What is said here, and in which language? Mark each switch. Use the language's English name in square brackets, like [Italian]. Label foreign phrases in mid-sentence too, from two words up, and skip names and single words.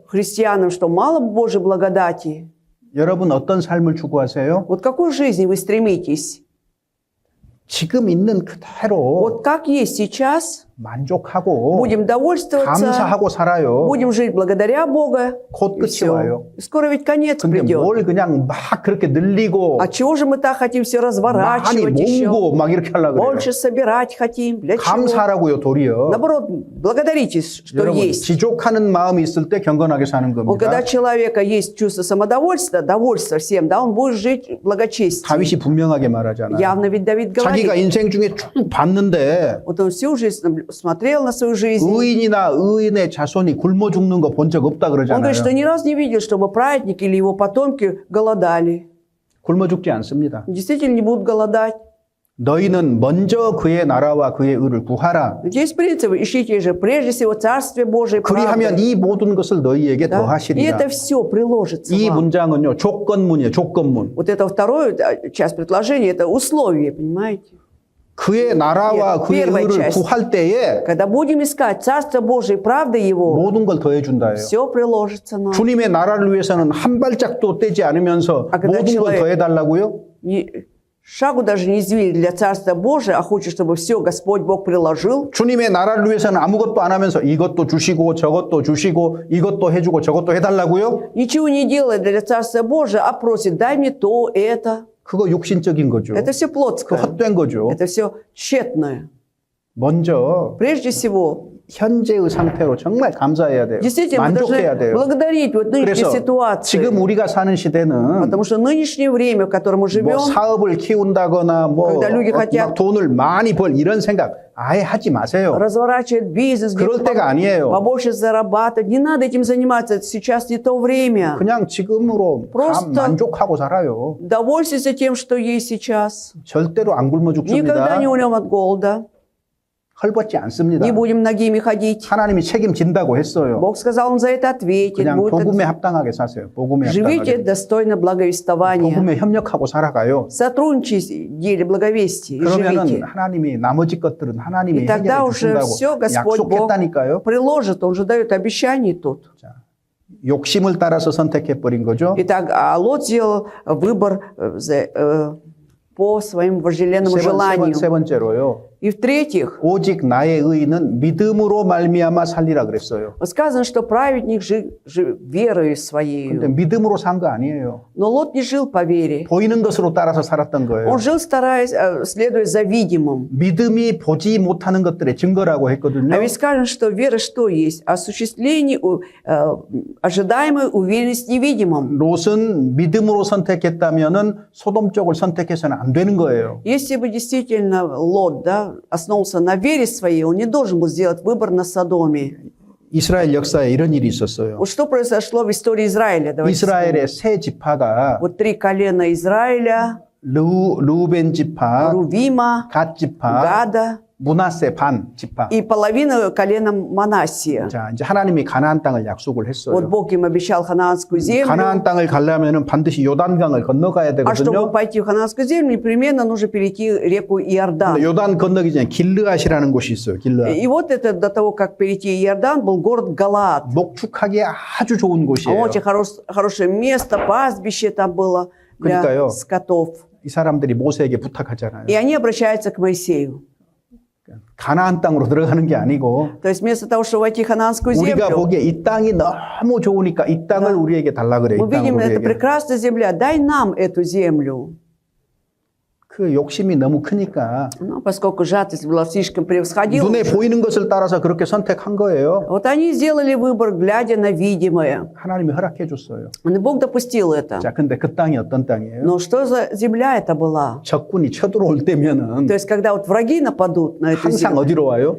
[Russian] христианам, что мало Божьей благодати? [Korean] 여러분 어떤 삶을 추구하세요? [Russian] Вот к какой жизни вы стремитесь? [Korean] 지금 있는 그대로 [Russian] Вот как есть сейчас, [Korean] 만족하고 [Russian] будем довольствоваться, [Korean] 감사하고 살아요. [Russian] будем жить благодаря Бога, [Korean] 곧 [Russian] и [Korean] 끝이 [Russian] все. [Korean] 와요. [Russian] Скоро ведь конец [Korean] 근데 [Russian] придет. [Korean] 뭘 그냥 막 그렇게 늘리고 [Russian] А чего же мы так хотим все [Korean] 많이 [Russian] разворачивать еще? [Korean] 모으고 막 이렇게 하려고 그래요. [Russian] Больше собирать хотим. Для чего? [Korean] 감사하라고요, 도리어. [Russian] Наоборот, благодарите, что [Korean] 여러분, [Russian] есть. [Korean] 지족하는 마음이 있을 때 경건하게 사는 [Russian] Вот [Korean] 겁니다. [Russian] когда у человека есть чувство самодовольства, довольства всем, да, он будет жить благочестием. [Korean] 다윗이 분명하게 말하잖아요. [Russian] Явно ведь Давид [Korean] 자기가 [Russian] говорит. [Korean] 인생 중에 쭉 봤는데 [Russian] Вот он всю жизнь смотрел на свою жизнь. [Korean] 의인이나 의인의 자손이 굶어 죽는 거 본 적 없다 [Russian] Он [Korean] 그러잖아요. [Russian] говорит, что ни разу не видел, чтобы праведник или его потомки голодали. [Korean] 굶어 죽지 않습니다. [Russian] Действительно не будут голодать. [Korean] 너희는 먼저 그의 나라와 그의 의를 구하라. [Russian] Есть принцип, ищите же прежде всего Царствие Божие, [Korean] 그리하면 [Russian] правды. [Korean] 이 모든 것을 너희에게 [Russian] Да? И [Korean] 더하시리라. [Russian] это все приложится [Korean] 이 [Russian] вам. [Korean] 문장은요, 조건문이에요, 조건문. [Russian] Вот это второе часть предложения, это условие, понимаете? [Korean] 그의 나라와 그의 [Russian] первая [Korean] 의를 [Russian] часть. [Korean] 구할 때에 [Russian] Когда будем искать Царство Божие и правды Его, [Korean] 모든 걸 더해준다예요. [Russian] все приложится нам. [Korean] 주님의 나라를 위해서는 한 발짝도 떼지 않으면서 [Russian] 아, когда [Korean] 모든 걸 [Russian] человек- [Korean] 더해달라고요? [Russian] Шагу даже не извили для Царства Божия, а хочет, чтобы все Господь Бог приложил. [Korean] 주님의 나라를 위해서는 아무것도 안 하면서 이것도 주시고 저것도 주시고 이것도 해주고 저것도 해달라고요? [Russian] Ничего не делает для Царства Божия, а просит, дай мне то, это. [Korean] 그거 육신적인 거죠. [Russian] Это все [Korean] 그 [Russian] плотское. [Korean] 헛된 거죠. [Russian] Это все тщетное. [Korean] 먼저 [Russian] Прежде всего, [Korean] 현재의 상태로 정말 감사해야 돼요. [Russian] действительно, мы [Korean] 만족해야 [Russian] должны [Korean] 돼요. [Russian] благодарить вот нынешней [Korean] 그래서 [Russian] ситуации. [Korean] 지금 우리가 사는 시대는 [Russian] Потому что нынешнее время, в котором мы [Korean] 뭐 [Russian] живем, [Korean] 사업을 키운다거나 뭐 [Russian] когда люди хотят- [Korean] 막 돈을 많이 벌 이런 생각 아예 하지 마세요. [Russian] разворачивать бизнес, [Korean] 그럴 때가 아니에요. [Russian] побольше зарабатывать. Не надо этим заниматься, сейчас не то время. [Korean] 그냥 지금으로 [Russian] Просто- [Korean] 만족하고 살아요. [Russian] Довольствуйся тем, что есть сейчас. [Korean] 절대로 안 굶어 [Russian] Никогда [Korean] 죽습니다. [Russian] не умрем от голода. [Korean] 헐벗지 않습니다. [Russian] Не будем ногими ходить. [Korean] 하나님이 책임진다고 했어요. [Russian] Бог сказал, Он за это ответит. [Korean] 그냥 [Russian] Будет [Korean] 복음에 합당하게 사세요. 복음에 [Russian] Живите [Korean] 합당하게. [Russian] достойно благовествования. [Korean] 복음에 협력하고 살아가요. [Russian] Сотрудничайте в деле благовестия и [Korean] 그러면은 [Russian] живите. [Korean] 하나님이 나머지 것들은 하나님이 [Russian] И тогда [Korean] 해결해 [Russian] уже [Korean] 주신다고 [Russian] все Господь Бог [Korean] 약속했다니까요. [Russian] приложит. Он же дает обещание тут. [Korean] 욕심을 따라서 선택해 버린 거죠. [Russian] Итак, а Лот сделал выбор по своему вожделенному желанию. [Korean] 세 번째로요. [Russian] И в-третьих, [Korean] 오직 나의 의인은 믿음으로 말미암아 살리라 그랬어요. [Russian] сказано, что праведник жил верою [Korean] 근데 [Russian] своей. [Korean] 믿음으로 산 거 아니에요. [Russian] Но Лот не жил по вере. [Korean] 보이는 것으로 따라서 살았던 거예요. [Russian] Он жил, стараясь, следуя за видимым. [Korean] 믿음이 보지 못하는 것들의 증거라고 했거든요. [Russian] А ведь скажем, что вера что есть? Осуществление ожидаемой уверенности невидимом. [Korean] 롯은 믿음으로 선택했다면은 소돔 쪽을 선택해서는 안 되는 거예요. [Russian] Если бы действительно Лот, да, основался на вере своей, он не должен был сделать выбор на Содоме. [Korean] 이스라엘 역사에 이런 일이 있었어요. [Russian] Вот что произошло в истории Израиля? Давайте вспомним. [Korean] 이스라엘의 세 지파가 [Russian] Вот 3 колена Израиля, [Korean] 루벤 지파, [Russian] Рувима, [Korean] 갓 지파, [Russian] Гада [Korean] 므낫세 반 지파. [Russian] и половина колена Манассия. [Korean] 자, 이제 하나님이 가나안 땅을 약속을 [Russian] Вот [Korean] 했어요. [Russian] Бог им обещал ханаанскую землю. [Korean] 가나안 땅을 가려면은 반드시 요단강을 건너가야 [Russian] А чтобы [Korean] 되거든요. [Russian] пойти в ханаанскую землю, непременно нужно перейти реку Иордан. [Korean] 근데 요단 건너기 전에 길르앗이라는 곳이 있어요. 길르앗. [Russian] И вот это до того, как перейти Иордан, был город Галаад. [Korean] 목축하기에 아주 좋은 곳이에요. [Russian] Очень хорошее место, пастбище там было для [Korean] 그러니까요. [Russian] скотов. [Korean] 이 사람들이 모세에게 부탁하잖아요. [Russian] И они обращаются к Моисею. [Korean] 가나안 땅으로 들어가는 게 아니고 [Russian] То есть вместо того, чтобы войти в ханаанскую [Korean] 우리가 [Russian] землю, [Korean] 보기에 이 땅이 너무 좋으니까 이 땅을 우리에게 달라 그래. 이 [Russian] мы [Korean] 땅을 [Russian] видим, это [Korean] 우리에게. [Russian] прекрасная земля, дай нам эту землю. [Korean] 그 욕심이 너무 크니까 [Russian] Но поскольку жадность была слишком превосходила, [Korean] 눈에 보이는 것을 따라서 그렇게 선택한 거예요. [Russian] вот они сделали выбор, глядя на видимое. [Korean] 하나님이 허락해 줬어요. [Russian] И Бог допустил это. [Korean] 자, 근데 그 땅이 어떤 땅이에요? [Russian] Но что за земля это была? [Korean] 적군이 쳐들어올 때면은 [Russian] То есть, когда вот враги нападут на эту [Korean] 항상 [Russian] землю, [Korean] 어디로 와요?